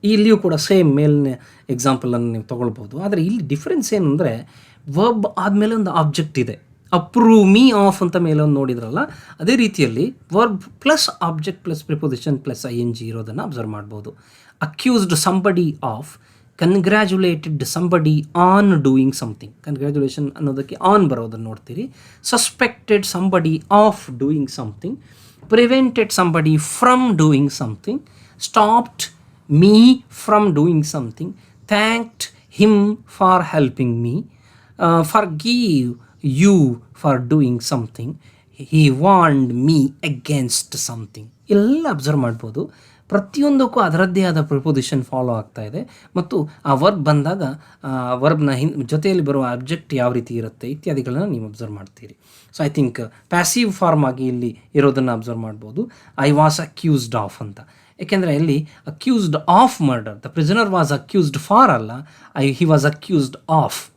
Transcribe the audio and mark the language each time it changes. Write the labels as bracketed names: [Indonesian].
[Kannada] ಇಲ್ಲಿಯೂ ಕೂಡ ಸೇಮ್ ಮೇಲಿನ ಎಕ್ಸಾಂಪಲನ್ನು ನೀವು ತೊಗೊಳ್ಬೋದು. ಆದರೆ ಇಲ್ಲಿ ಡಿಫ್ರೆನ್ಸ್ ಏನು ಅಂದರೆ, ವರ್ಬ್ ಆದಮೇಲೆ ಒಂದು ಆಬ್ಜೆಕ್ಟ್ ಇದೆ, [English] approve me of [Kannada] ಅಂತ ಮೇಲೆ ಒಂದು ನೋಡಿದ್ರಲ್ಲ, ಅದೇ ರೀತಿಯಲ್ಲಿ verb plus object plus preposition plus ING ಇರೋದನ್ನು ಅಬ್ಸರ್ವ್ ಮಾಡ್ಬೋದು. [English] accused somebody of, congratulated somebody on doing something, congratulation [Kannada] ಅನ್ನೋದಕ್ಕೆ ಆನ್ ಬರೋದನ್ನು ನೋಡ್ತೀರಿ. [English] Suspected somebody of doing something, prevented somebody from doing something, stopped me from doing something, thanked him for helping me, forgive you for doing something, he warned me against something. [Kannada] ಎಲ್ಲ observe ಮಾಡ್ಬೋದು. ಪ್ರತಿಯೊಂದಕ್ಕೂ ಅದರದ್ದೇ ಆದ preposition follow ಆಗ್ತಾ ಇದೆ ಮತ್ತು ಆ verb ಬಂದಾಗ ವರ್ಬ್ನ ಜೊತೆಯಲ್ಲಿ ಬರುವ ಅಬ್ಜೆಕ್ಟ್ ಯಾವ ರೀತಿ ಇರುತ್ತೆ ಇತ್ಯಾದಿಗಳನ್ನ ನೀವು ಅಬ್ಸರ್ವ್ ಮಾಡ್ತೀರಿ. [English] so I think [Kannada] passive form ಆಗಿ ಇಲ್ಲಿ ಇರೋದನ್ನು ಅಬ್ಸರ್ವ್ ಮಾಡ್ಬೋದು. [English] I was accused of [Kannada] ಅಂತ, ಏಕೆಂದರೆ ಇಲ್ಲಿ [English] accused of murder, the prisoner was accused for [Kannada] ಅಲ್ಲ, [English] He was accused of.